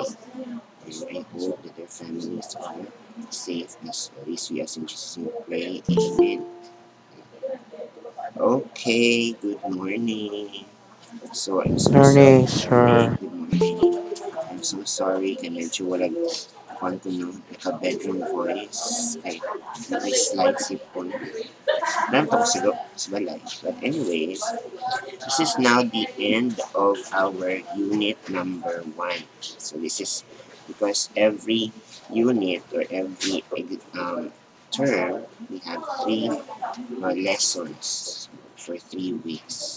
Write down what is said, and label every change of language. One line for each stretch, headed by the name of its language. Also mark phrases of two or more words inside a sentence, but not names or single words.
English: And I hope that their families are safe as well. As we as in Jesus' name pray. Amen. Okay, good morning. So I'm so sorry. Morning, Hey, sir. good morning. I'm so sorry
Filipino: kay medyo walang kwanto no,
English: naka-bedroom voice.
Hiligaynon: Kay may slight sipon. Nantok sa balay.
English: But anyways, this is now the end of our unit number 1. So this is because every unit or every term, we have 3 lessons for 3 weeks.